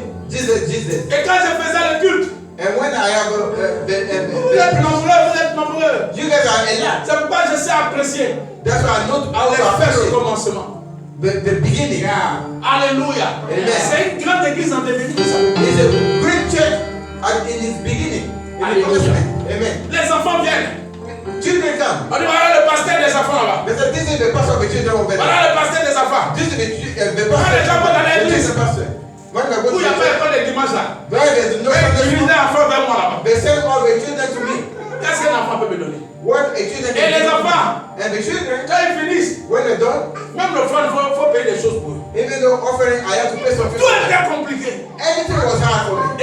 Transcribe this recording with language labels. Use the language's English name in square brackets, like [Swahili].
[English] Jesus. [French] Et quand je faisais le culte, [English] And when I have [French] vous êtes nombreux. [English] you guys are a lot. [French] C'est pourquoi je sais apprécier [English] That's why I know how [French] les [English] to [French] faits de [English] appreciate [French] commencement. [English] the beginning. [French] Alléluia. [English] Amen. [French] C'est une grande église en devenir. [English] It's a great church in its beginning. In the Hallelujah. commencement. Amen. [French] Les enfants viennent. [English] Children come. [French] On dit voilà le pasteur des enfants là-bas. [English] They said, this is the pastor of the children over there. [French] Voilà le pasteur des enfants. [English] This is the [French] Quand [English] pastor. [French] les gens vont dans l'église, [English] The pastor. When they go [French] où [English] to [French] il n'y a [English] the [French] pas [English] church, [French] l'école de dimanche là, [English] where there's no [French] ils [English] Sunday [French] disent [English] school, [French] un enfant vers moi là-bas. [English] they send all the children to me. [French] Qu'est-ce qu'un enfant peut me donner? [English] What a children [French] Et les [English] do. [French] enfants, [English] And the children, [French] quand ils finissent, [English] when they're done, [French] même le frère, il faut payer des choses pour eux. [English] even though offering, I have to pay something. [French] Tout était compliqué. [English] Anything was hard for me.